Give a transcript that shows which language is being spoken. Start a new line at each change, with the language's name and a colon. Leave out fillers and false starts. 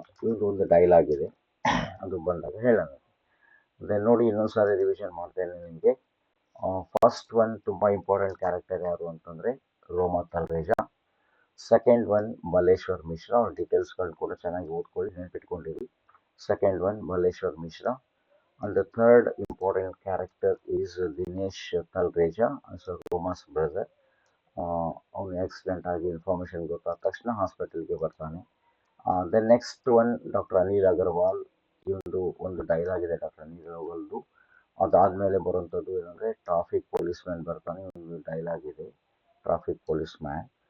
Kannada: ಇದು ಒಂದು ಡೈಲಾಗ್ ಇದೆ, ಅದು ಬಂದಾಗ ಹೇಳೋಣ. ದೆನ್ ನೋಡಿ ಇನ್ನೊಂದು ಸಾರಿ ರಿವಿಷನ್ ಮಾಡ್ತೇನೆ ನಿಮಗೆ. ಫಸ್ಟ್ ಒನ್ ತುಂಬ ಇಂಪಾರ್ಟೆಂಟ್ ಕ್ಯಾರೆಕ್ಟರ್ ಯಾರು ಅಂತಂದರೆ ರೋಮಾ ತಲ್ರೇಜ. Second one Malleshwar Mishra. ಅವ್ರ ಡೀಟೇಲ್ಸ್ಗಳನ್ನ ಕೂಡ ಚೆನ್ನಾಗಿ ಓದ್ಕೊಳ್ಳಿ, ನೆನಪಿಟ್ಕೊಂಡಿರಿ. Second one Malleshwar Mishra.
English: And the third important character is Dinesh Talreja, as a Roma's brother.
Kannada: ಅವನು ಆಕ್ಸಿಡೆಂಟ್ ಆಗಿ ಇನ್ಫಾರ್ಮೇಶನ್ ಗೊತ್ತಾದ ತಕ್ಷಣ ಹಾಸ್ಪಿಟಲ್ಗೆ ಬರ್ತಾನೆ. Then next one doctor Anil Agarwal. ಇವೊಂದು ಒಂದು ಡೈಲಾಗ್ ಇದೆ ಡಾಕ್ಟರ್ ಅನಿಲ್ ಅಗರ್ವಾಲ್ದು. ಅದಾದಮೇಲೆ ಬರುವಂಥದ್ದು ಏನಂದರೆ ಟ್ರಾಫಿಕ್ ಪೊಲೀಸ್ ಮ್ಯಾನ್ ಬರ್ತಾನೆ, ಒಂದು ಡೈಲಾಗ್ ಇದೆ ಟ್ರಾಫಿಕ್ ಪೊಲೀಸ್ ಮ್ಯಾನ್.